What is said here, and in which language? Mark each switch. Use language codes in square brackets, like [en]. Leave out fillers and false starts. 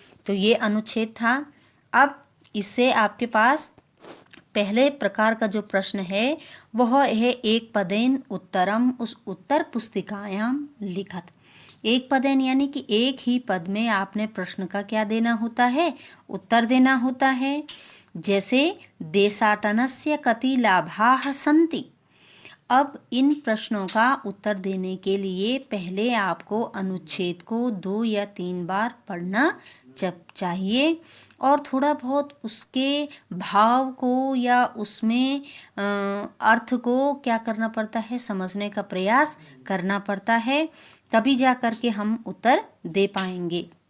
[hi] तो ये अनुच्छेद था। अब इससे आपके पास पहले प्रकार का जो प्रश्न है वह है [sa] एक पदेन उत्तरम, उस उत्तर पुस्तिकायां लिखत। [hi] एक पदेन यानी कि एक ही पद में आपने प्रश्न का क्या देना होता है, उत्तर देना होता है। जैसे [sa] देशाटनस्य कति लाभाः सन्ति। [hi] अब इन प्रश्नों का उत्तर देने के लिए पहले आपको अनुच्छेद को 2 या 3 बार पढ़ना चाहिए और थोड़ा बहुत उसके भाव को या उसमें अर्थ को क्या करना पड़ता है, समझने का प्रयास करना पड़ता है, तभी जा कर के हम उत्तर दे पाएंगे।